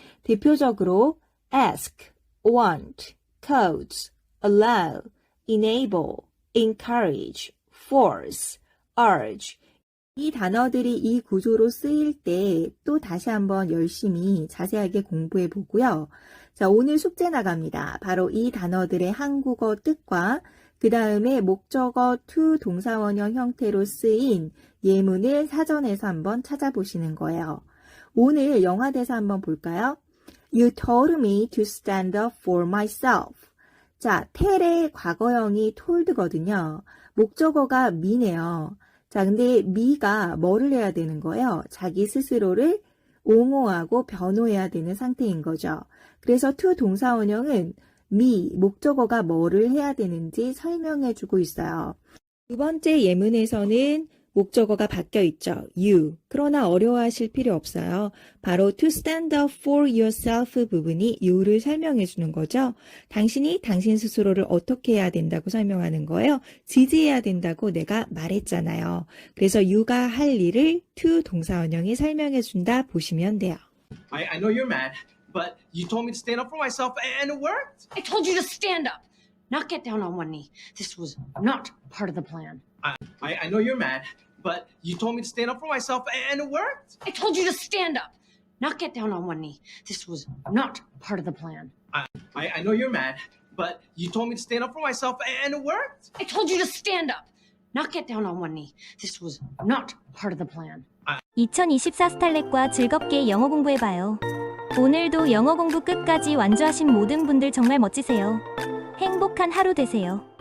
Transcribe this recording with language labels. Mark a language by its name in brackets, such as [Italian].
[Korean] 대표적으로 ask, want, cause, allow, enable, encourage, force, urge 이 단어들이 이 구조로 쓰일 때 또 다시 한번 열심히 자세하게 공부해 보고요. 자, 오늘 숙제 나갑니다. 바로 이 단어들의 한국어 뜻과 그 다음에 목적어 to 동사원형 형태로 쓰인 예문을 사전에서 한번 찾아보시는 거예요. 오늘 영화대사 한번 볼까요? [English] You told me to stand up for myself. [Korean] 자, tell의 과거형이 told거든요. 목적어가 me네요. 자, 근데 me가 뭐를 해야 되는 거예요? 자기 스스로를 옹호하고 변호해야 되는 상태인 거죠. 그래서 to 동사원형은 me, 목적어가 뭐를 해야 되는지 설명해주고 있어요. 두 번째 예문에서는 목적어가 바뀌어 있죠. [English] you. [Korean] 그러나 어려워하실 필요 없어요. 바로 to stand up for yourself 부분이 you를 설명해 주는 거죠. 당신이 당신 스스로를 어떻게 해야 된다고 설명하는 거예요. 지지해야 된다고 내가 말했잖아요. 그래서 you가 할 일을 to 동사원형이 설명해 준다 보시면 돼요. [English] I know you're mad, but you told me to stand up for myself and it worked. I told you to stand up, not get down on one knee. This was not part of the plan. I know you're mad, but you told me to stand up for myself and it worked. I told you to stand up, not get down on one knee. This was not part of the plan. I know you're mad, but you told me to stand up for myself and it worked. I told you to stand up, not get down on one knee. This was not part of the plan. [Korean] 2024 스탈렛과 즐겁게 영어 공부해봐요. 오늘도 영어 공부 끝까지 완주하신 모든 분들 정말 멋지세요. 행복한 하루 되세요.